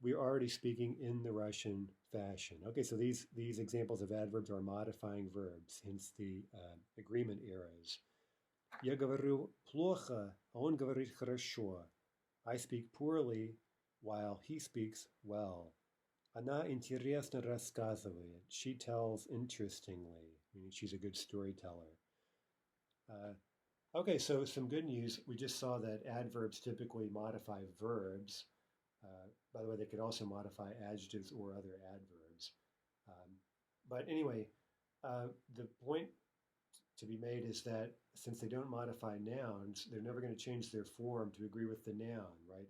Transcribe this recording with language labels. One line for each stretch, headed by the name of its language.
English: We're already speaking in the Russian fashion. Okay, so these examples of adverbs are modifying verbs, hence the agreement eras.
Russian: Я говорю плохо, а он говорит хорошо.
English: I speak poorly while he speaks well.
Russian: Она интересно рассказывает.
English: She tells interestingly, meaning she's a good storyteller. Okay, so some good news. We just saw that adverbs typically modify verbs. By the way, they could also modify adjectives or other adverbs. But anyway, the point to be made is that since they don't modify nouns, they're never going to change their form to agree with the noun, right?